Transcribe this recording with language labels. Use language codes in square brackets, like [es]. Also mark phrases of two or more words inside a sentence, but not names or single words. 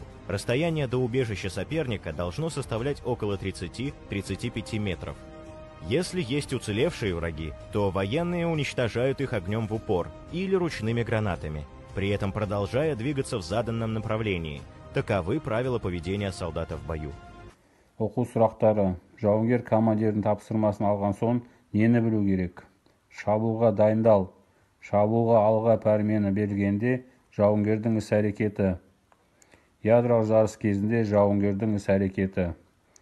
[ru] Расстояние до убежища соперника должно составлять около 30-35 метров. Если есть уцелевшие враги, то военные уничтожают их огнем в упор или ручными гранатами, при этом продолжая двигаться в заданном направлении. Таковы правила поведения солдата в бою. [kk] Оқу сұрақтары: жауынгер командирдің тапсырмасын алған соң нені білу керек? Шабуылға дайындал. Шабуылға алға пәрмені берілгенде жауынгердің іс-әрекеті. Ядролық жарыс кезінде жауынгердің іс-әрекеті.